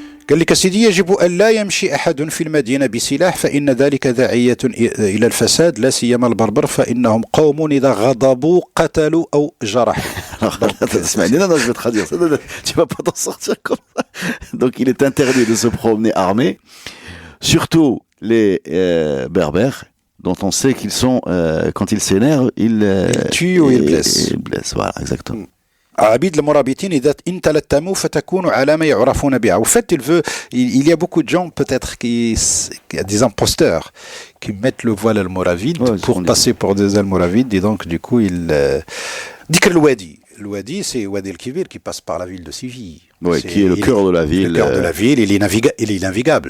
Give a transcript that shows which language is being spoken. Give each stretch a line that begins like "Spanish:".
Arabic: قال لك سيدي يجب أن لا يمشي أحد في المدينة بسلاح فإن ذلك داعية إلى الفساد لا سيما البربر فإنهم قوم إذا غضبوا قتلوا أو جرحوا.
French: Non, je vais traduire ça. Tu vas pas t'en sortir comme ça. Donc il est interdit de se promener armé, surtout les berbères, dont on sait qu'ils sont, quand ils s'énervent, ils tuent ou ils blessent. Ils blessent, voilà, exactement.
Arabic: عبيد المرابطين إذا إن تلتموا فتكونوا علامة يعرفون بها.
French: Au fait, il y a beaucoup de gens peut-être qui a des imposteurs qui mettent le voile almoravide pour passer pour des almoravides et donc du coup Dikr el-Wadi. Le Wadi, c'est Wadi el-Kibir qui passe par la ville de Séville. Oui, qui est le cœur de la ville. Le cœur de la ville, il est navigable.